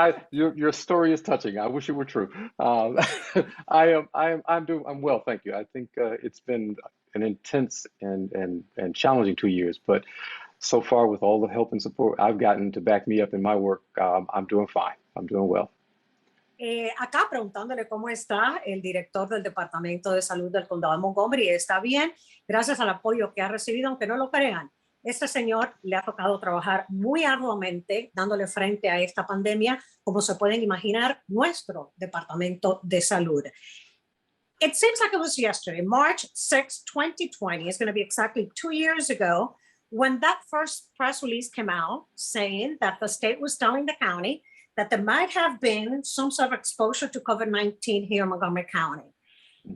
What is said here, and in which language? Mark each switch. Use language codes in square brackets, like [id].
[en] Your story is touching. I wish it were true. I'm well, thank you. I think it's been an intense and challenging 2 years, but so far, with all the help and support I've gotten to back me up in my work, I'm doing fine. I'm doing well. [es] Acá preguntándole cómo está el director del Departamento de Salud del Condado de Montgomery. Está bien, gracias al apoyo que ha recibido, aunque no lo crean. Este señor le ha tocado trabajar muy arduamente dándole frente a esta pandemia, como se pueden imaginar, nuestro Departamento de Salud. [en] It seems like it was yesterday, March 6, 2020. It's going to be exactly 2 years ago when that first press release came out saying that the state was telling the county that there might have been some sort of exposure to COVID-19 here in Montgomery County. Mm-hmm.